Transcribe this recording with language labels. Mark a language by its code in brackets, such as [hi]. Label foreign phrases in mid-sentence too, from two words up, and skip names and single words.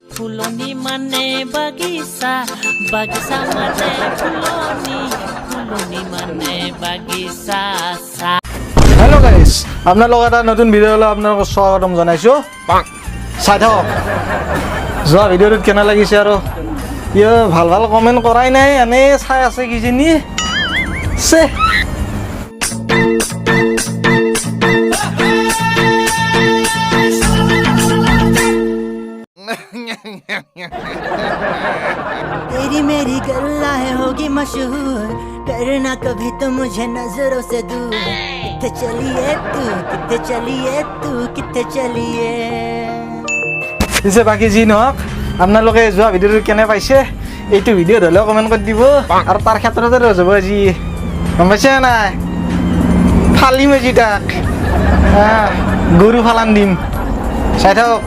[as] ফুলনি মানে বাগিচা বাগিচা মানে ফুলনি ফুলনি মানে বাগিচা চা। [en] hello guys, [as] আপোনালোক এটা নতুন ভিডিঅ'লৈ আপোনালোকক স্বাগতম জনাইছোঁ। চাই থাকক, যোৱা ভিডিঅ'টোত কেনে লাগিছে আৰু ভাল ভাল কমেণ্ট কৰাই নাই, এনেই চাই আছে কিজানি চে। [hi] तेरी मेरी गल्ला है होगी मशहूर, करना कभी तो मुझे नजरों से दूर। [pa] ਕਿੱਥੇ ਚੱਲੀਏ ਤੂੰ, ਕਿੱਥੇ ਚੱਲੀਏ ਤੂੰ, ਕਿੱਥੇ ਚੱਲੀਏ। [as] পিছে বাকী যি নহওক, আপোনালোকে যোৱা ভিডিঅ'টো কেনে পাইছে এইটো ভিডিঅ'ত হ'লেও কমেণ্ট কৰি দিব। আৰু তাৰ ক্ষেত্ৰতে ৰ'ব আজি, গম পাইছে নাই? ফালিম আজি তাক, গৰু ফালান দিম, চাই থাকক।